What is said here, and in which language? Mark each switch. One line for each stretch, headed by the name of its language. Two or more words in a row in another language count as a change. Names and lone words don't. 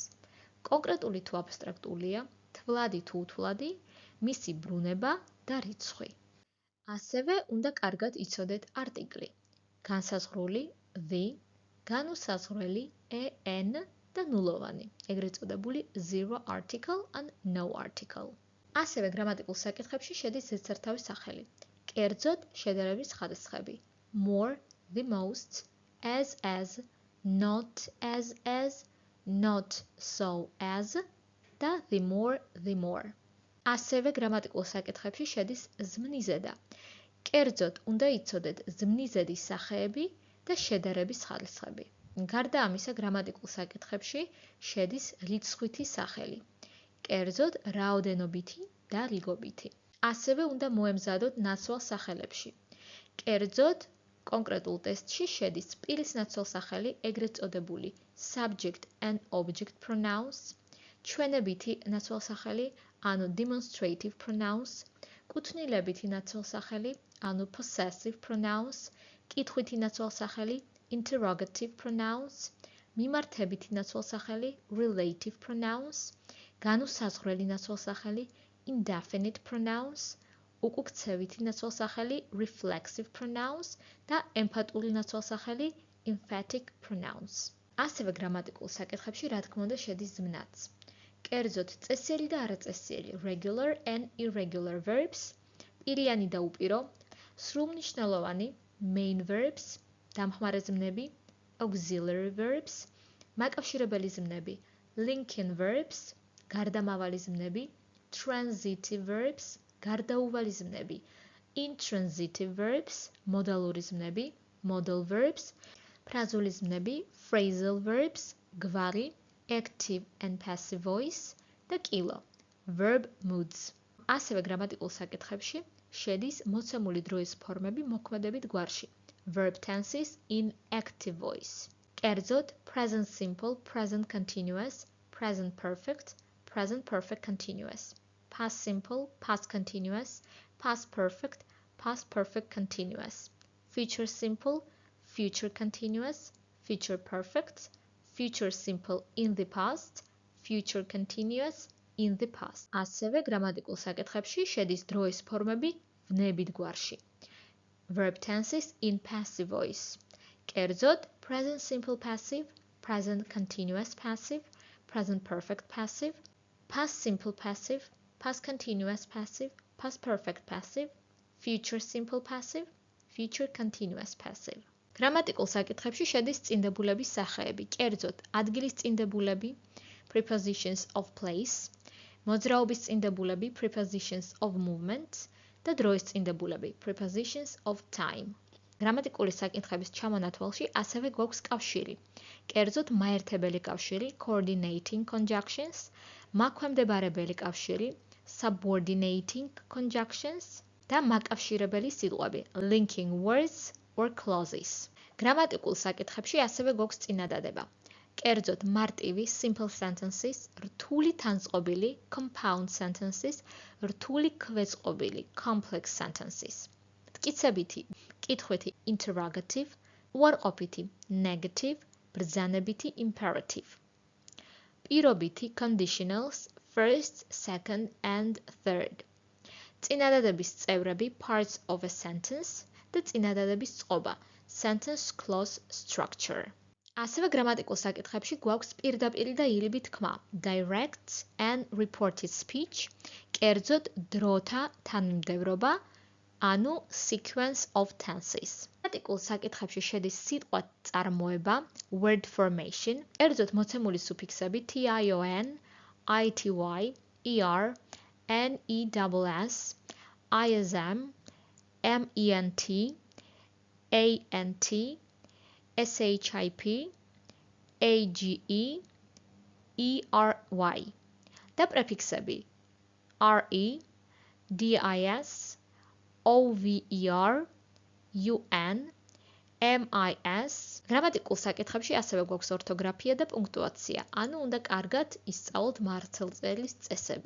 Georgian: კონკრეტული თუ აბსტრაქტულია, თვლადი თუ უთვლადი, მისი ბრუნება და რიცხვი. ასევე უნდა კარგად იცოდეთ არტიკლი, განსაზღვრული the, განუსაზღვრელი en და ნულოვანი, ეგრეთ წოდებული
English: zero article and no article.
Georgian: ასევე გრამატიკულ საკითხებში შედის ზედსართავის სახელი. კერძოდ შედარების ხარისხები
English: more, the most, as, not, not so as და the more.
Georgian: ასევე გრამატიკულ საკითხებში შედის ზმნიზედა. კერძოდ უნდა იცოდეთ ზმნიზედის სახეები და შედარების ხარისხები. გარდა ამისა, გრამატიკულ საკითხებში შედის რიცხვითი სახელი. კერძოდ რაოდენობითი და რიგობითი. ასევე უნდა მოემზადოთ ნაცვალ სახელებში. კერძოდ კონკრეტულ ტესტში შედის პირის ნაცვალ სახელი, ეგრეთ წოდებული
English: subject and object pronouns,
Georgian: ჩვენებითი ნაცვალ სახელი, ანუ demonstrative pronouns, კუთვნილებითი ნაცვალსახელი, ანუ
English: possessive pronouns,
Georgian: კითხვითი ნაცვალსახელი,
English: interrogative pronouns,
Georgian: მიმართებითი ნაცვალსახელი,
English: relative pronouns,
Georgian: განუსაზღვრელი ნაცვალსახელი,
English: indefinite pronouns,
Georgian: უკუქცევითი ნაცვალსახელი,
English: reflexive pronouns
Georgian: და ემფატური ნაცვალსახელი,
English: emphatic pronouns.
Georgian: ასევე გრამატიკულ საკითხებში, რა თქმა უნდა, შედის ზმნაც. კერძოდ, წესიერი და არაწესიერი,
English: regular and irregular verbs,
Georgian: პირიანი და უპირო, სრულმნიშვნელოვანი,
English: main verbs,
Georgian: დამხმარე ზმნები,
English: auxiliary verbs,
Georgian: მაკავშირებელი ზმნები,
English: linking verbs,
Georgian: გარდამავალი ზმნები,
English: transitive verbs,
Georgian: გარდაუვალი ზმნები,
English: intransitive verbs,
Georgian: მოდალური ზმნები,
English: modal verbs,
Georgian: ფრაზული ზმნები,
English: phrasal verbs,
Georgian: გვარი,
English: active and passive voice
Georgian: და კილო,
English: verb moods.
Georgian: ასევე გრამატიკულ საკითხებში შედის მოცემული დროის ფორმები მოქმედებით გვარში,
English: verb tenses in active voice.
Georgian: კერძოდ,
English: present simple, present continuous, present perfect continuous, past simple, past continuous, past perfect continuous, future simple, future continuous, future perfect, future simple in the past, future continuous in the past.
Georgian: ასევე გრამატიკულ საკითხებში შედის დროის ფორმები ვნებით გვარში.
English: Verb tenses in passive voice.
Georgian: კერძოდ,
English: present simple passive, present continuous passive, present perfect passive, past simple passive, past continuous passive, past perfect passive, future simple passive, future continuous passive.
Georgian: გრამატიკულ საკითხებში შედის წინდებულების სახეები, კერძოდ, ადგილის წინდებულები,
English: prepositions of place,
Georgian: მოძრაობის წინდებულები,
English: prepositions of movement
Georgian: და დროის წინდებულები,
English: prepositions of time.
Georgian: გრამატიკული საკითხების ჩამონათვალში ასევე გვაქვს კავშირი, კერძოდ, მაერთებელი კავშირი,
English: coordinating conjunctions,
Georgian: მაქვემდებარებელი კავშირი,
English: subordinating conjunctions
Georgian: და მაკავშირებელი სიტყვები,
English: linking words or clauses.
Georgian: გრამატიკულ საკითხებში ასევე გვაქვს წინადადება. კერძოდ, მარტივი
English: simple sentences,
Georgian: რთული თანწყობილი
English: compound sentences,
Georgian: რთული ქვეწყობილი
English: complex sentences.
Georgian: მტკიცებითი, კითხვითი interrogative, უარყოფითი negative, ბრძანებითი imperative.
English: პირობითი conditionals first, second and third.
Georgian: წინადადების წევრები
English: parts of a sentence
Georgian: და წინადადების წყობა,
English: sentence clause structure.
Georgian: ასევე გრამატიკულ საკითხებში გვაქვს პირდაპირი და ირიბი თქმა,
English: direct and reported speech,
Georgian: კერძოდ დროთა თანმიმდევრობა, ანუ
English: sequence of tenses.
Georgian: გრამატიკულ საკითხებში შედის სიტყვა წარმოება,
English: word formation,
Georgian: კერძოდ მოცემული სუფიქსები
English: tion, ity, er, nes, ism, ment, ant, ship, age, ery
Georgian: და პრეფიქსები
English: re, dis, over, un, mis.
Georgian: გრამატიკულ საკითხებში ასევე გვაქვს ორთოგრაფია და პუნქტუაცია, ანუ უნდა კარგად ისწავლოთ მართლწერის წესები.